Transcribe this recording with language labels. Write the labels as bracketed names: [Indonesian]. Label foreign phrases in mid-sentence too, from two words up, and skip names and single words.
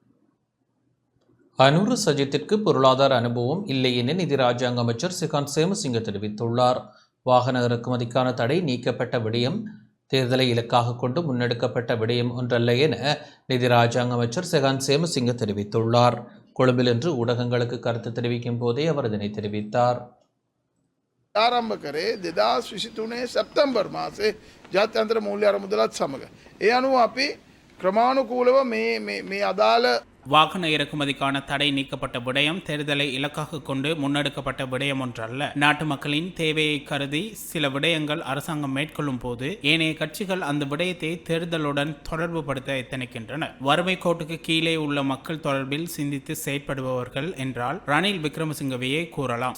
[Tamil] அனுர சஜித்திற்கு பொருளாதார அனுபவம் இல்லை என நிதி ராஜாங்க அமைச்சர் சிகாந்த் சேமசிங்க தெரிவித்துள்ளார். வாகன இறக்குமதிக்கான தடை நீக்கப்பட்ட விடயம் தேர்தலை இலக்காக கொண்டு முன்னெடுக்கப்பட்ட விடயம் ஒன்றல்ல என நிதி ராஜாங்க அமைச்சர் சிகாந்த் சேமசிங்க தெரிவித்துள்ளார். கொழும்பில் இன்று ஊடகங்களுக்கு கருத்து தெரிவிக்கும் போதே அவர் இதனை தெரிவித்தார். [Sinhala] ආරම්භ කරේ 2023 සැප්තැම්බර් මාසේ ජාත්‍යන්තර මූල්‍ය අරමුදලත් සමග. ඒ අනුව අපි ක්‍රමානුකූලව මේ අදාළ [Tamil] வாகன இறக்குமதிக்கான தடை நீக்கப்பட்ட விடயம் தேர்தலை இலக்காக கொண்டு முன்னெடுக்கப்பட்ட விடயம் ஒன்றல்ல. நாட்டு மக்களின் தேவையை கருதி சில விடயங்கள் அரசாங்கம் மேற்கொள்ளும் போது ஏனைய கட்சிகள் அந்த விடயத்தை தேர்தலுடன் தொடர்பு படுத்த எத்தனிக்கின்றன. வறுமை கோட்டுக்கு கீழே உள்ள மக்கள் தொடர்பில் சிந்தித்து செயற்படுபவர்கள் என்றால் ரணில் விக்ரமசிங்கவையே கூறலாம்.